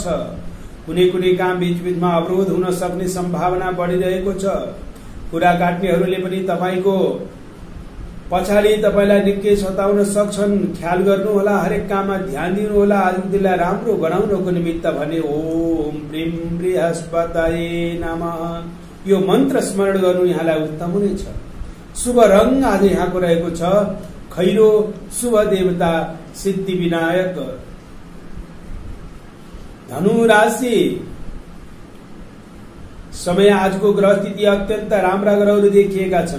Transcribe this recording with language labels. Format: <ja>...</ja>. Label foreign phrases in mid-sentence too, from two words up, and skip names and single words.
<ne>कुनै काम बीचमा अवरोध हुन सक्ने सम्भावना बढिरहेको छ। कुरा काट्नेहरूले पनि तपाईको पछाडि तपाईलाई निकै सताउन सक्छन्। ख्याल गर्नु होला, हरेक काममा ध्यान दिनु होला। आजको दिनलाई राम्रो बनाउनको निमित्त भने</ne> <sa>ओम प्रेम बृहस्पतये नमः</sa> <ne>यो मन्त्र स्मरण गर्नु यहाँलाई उत्तम हुनेछ। शुभ रंग आज यहाँको रहेको छ खैरो, शुभ देवता सिद्धि विनायक। धनु राशि समय आजको ग्रह स्थिति अत्यन्त राम्रा ग्रहहरू देखिएका छन्।</ne>